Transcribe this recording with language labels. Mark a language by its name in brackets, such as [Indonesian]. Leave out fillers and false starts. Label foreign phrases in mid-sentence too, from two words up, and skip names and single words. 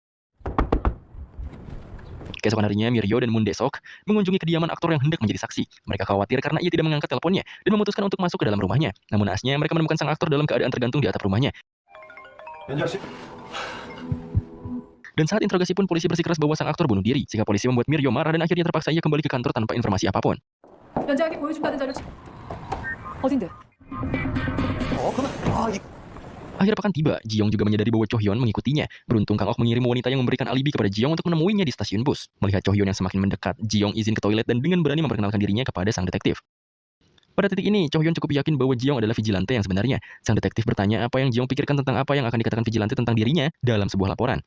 [Indonesian] Keesokan harinya, Mirio dan Moon Dae-seok mengunjungi kediaman aktor yang hendak menjadi saksi. Mereka khawatir karena ia tidak mengangkat teleponnya dan memutuskan untuk masuk ke dalam rumahnya. Namun naasnya, mereka menemukan sang aktor dalam keadaan tergantung di atap rumahnya. Dan saat interogasi pun polisi bersikeras bahwa sang aktor bunuh diri. Sehingga polisi membuat Mirio marah dan akhirnya terpaksa ia kembali ke kantor tanpa informasi apapun. [Korean] 연장에게 보여준다는 자료 어딘데? [Indonesian] Akhir pekan tiba, Jiong juga menyadari bahwa Chohyun mengikutinya. Beruntung Kang Ok mengirim wanita yang memberikan alibi kepada Jiong untuk menemuinya di stasiun bus. Melihat Chohyun yang semakin mendekat, Jiong izin ke toilet dan dengan berani memperkenalkan dirinya kepada sang detektif. Pada titik ini, Cho Hyun cukup yakin bahwa Ji-young adalah vigilante yang sebenarnya. Sang detektif bertanya apa yang Ji-young pikirkan tentang apa yang akan dikatakan vigilante tentang dirinya dalam sebuah laporan.